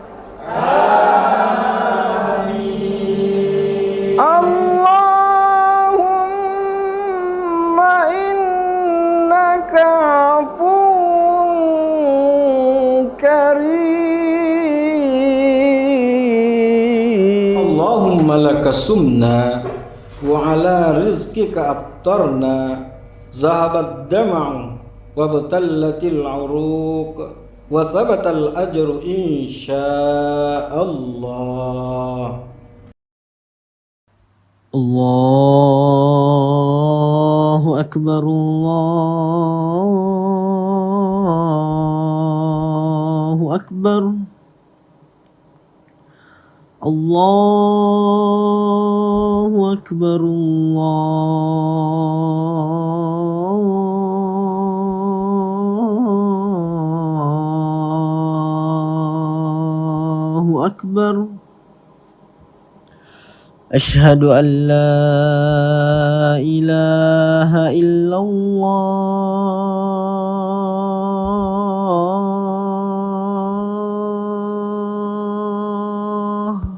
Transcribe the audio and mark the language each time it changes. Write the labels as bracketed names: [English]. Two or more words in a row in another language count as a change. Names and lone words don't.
[Arabic] اللهم إنك عفو كريم. اللهم لك صمنا وعلى رزقك أفطرنا ذهب الظمأ وابتلت العروق وثبت الأجر إن شاء الله. الله أكبر، الله أكبر، الله أكبر، الله أكبر. أشهد أن لا إله إلا الله.